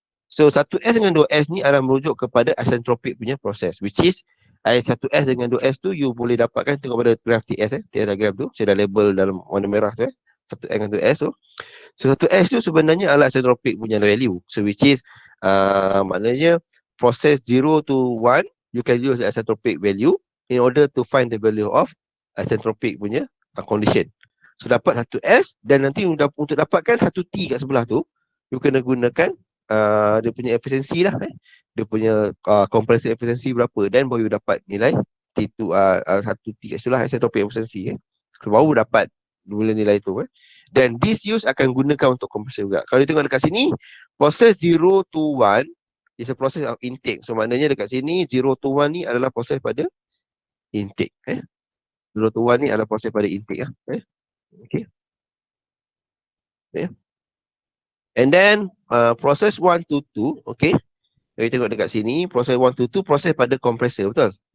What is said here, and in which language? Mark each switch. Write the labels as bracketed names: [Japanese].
[Malay] So satu S dengan 2S ni adalah merujuk kepada isentropic punya proses, which is satu S dengan 2S tu you boleh dapatkan, tengok pada graf TS TS diagram tu, saya dah label dalam warna merah tu satu S dengan 2S tu. So satu S tu sebenarnya adalah isentropic punya value. [English] So which is [Malay] maknanya [English] proses 0 to 1 you can use isentropic value in order to find the value of isentropic punya condition. [Malay] So dapat satu S dan nanti untuk dapatkan satu T kat sebelah tu, you kena gunakan dia punya efisiensi lah. Dia punya compressor efisiensi berapa, dan baru you dapat nilai T2 satu T kat situ lah, isentropic efisiensi. So, baru dapat nilai tu. Dan this use akan gunakan untuk compressor juga. Kalau you tengok dekat sini, proses [English] 0 to 1 is a process of intake. [Malay] So maknanya dekat sini 0 to 1 ni adalah proses pada intake. 0 to 1 ni adalah proses pada intake lah. Okay. [English] And then [Malay] proses 1 to 2, okay. Kalau kita tengok dekat sini, proses 1 to 2 proses pada kompresor, betul?